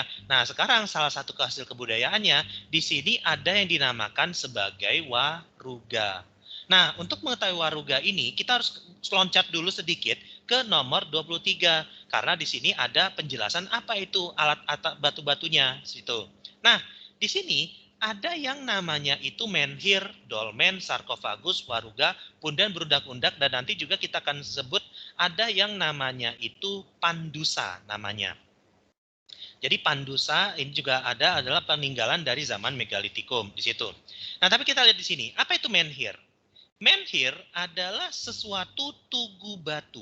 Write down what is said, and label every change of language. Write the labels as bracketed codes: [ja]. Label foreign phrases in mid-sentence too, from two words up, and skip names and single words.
[id] Nah, sekarang salah satu hasil kebudayaannya di sini ada yang dinamakan sebagai waruga. Nah, untuk mengetahui waruga ini kita harus loncat dulu sedikit ke nomor 23 karena di sini ada penjelasan apa itu alat batu-batunya situ. Nah, di sini ada yang namanya itu menhir, dolmen, sarkofagus, waruga, pundan berundak-undak, dan nanti juga kita akan sebut ada yang namanya itu pandusa namanya. Jadi pandusa ini juga adalah peninggalan dari zaman megalitikum di situ. Nah, tapi kita lihat di sini, apa itu menhir? Menhir adalah sesuatu tugu batu.